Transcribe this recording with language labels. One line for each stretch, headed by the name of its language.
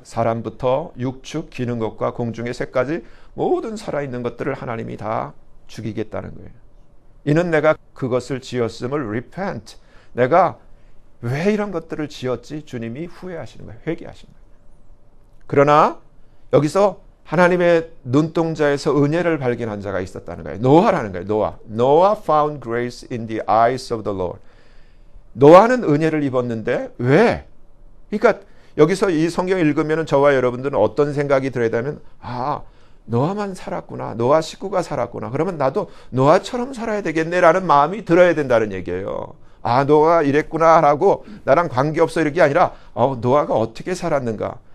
Korean: 사람부터 육축 기는 것과 공중의 새까지 모든 살아있는 것들을 하나님이 다 죽이겠다는 거예요. 이는 내가 그것을 지었음을 repent. 내가 왜 이런 것들을 지었지? 주님이 후회하시는 거예요. 회개하시는 거예요. 그러나 여기서 하나님의 눈동자에서 은혜를 발견한 자가 있었다는 거예요. 노아라는 거예요. 노아.
English: Noah found grace in the eyes of the Lord.
Korean: 노아는 은혜를 입었는데 왜? 그러니까 여기서 이 성경 읽으면 저와 여러분들은 어떤 생각이 들어야 되면 노아만 살았구나. 노아 식구가 살았구나. 그러면 나도 노아처럼 살아야 되겠네라는 마음이 들어야 된다는 얘기예요. 노아가 이랬구나 라고 나랑 관계없어 이렇게 아니라 노아가 어떻게 살았는가.